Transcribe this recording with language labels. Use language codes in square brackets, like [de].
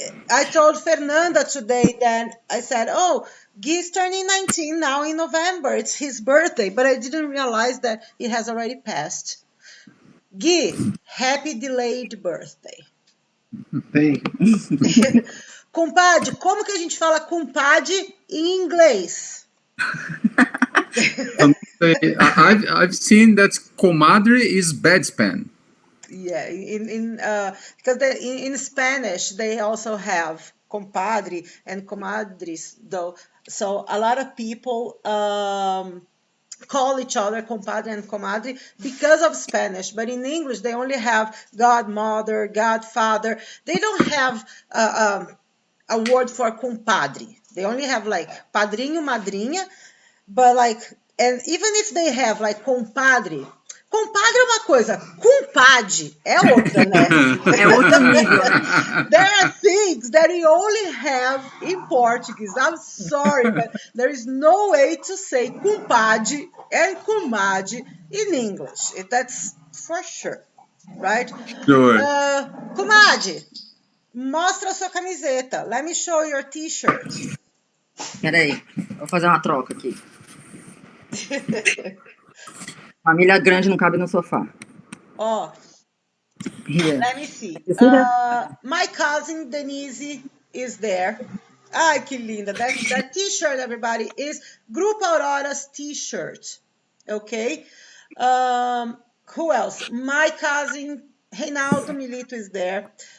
[en] I told Fernanda today that I said, oh, Guy's turning 19 now in November. It's his birthday, but I didn't realize that it has already passed. Guy, happy delayed birthday. Thank you. [pt] Compadre, como que a gente fala compadre em inglês? [en] I've seen that comadre is bedspan. Yeah, because in Spanish they also have compadre and comadres, though. So a lot of people call each other compadre and comadre because of Spanish, but in English they only have godmother, godfather. They don't have a word for compadre. They only have like padrinho, madrinha, but like, and even if they have like compadre. [pt] Compadre é uma coisa, compadre é outra, né? É outro nível. [en] There are things that we only have in Portuguese. I'm sorry, but there is no way to say compadre and comadre in English. That's for sure, right? Sure. [pt] Comadre, mostra a sua camiseta. [en] Let me show your t-shirt. [pt] Peraí, vou fazer uma troca aqui. Família grande não cabe no sofá. Oh, [en] Here. let me see. My cousin Denise is there. [pt] Ai, que linda. [en] That t-shirt, everybody, is Grupo Aurora's t-shirt. Okay? Who else? My cousin Reinaldo Milito is there.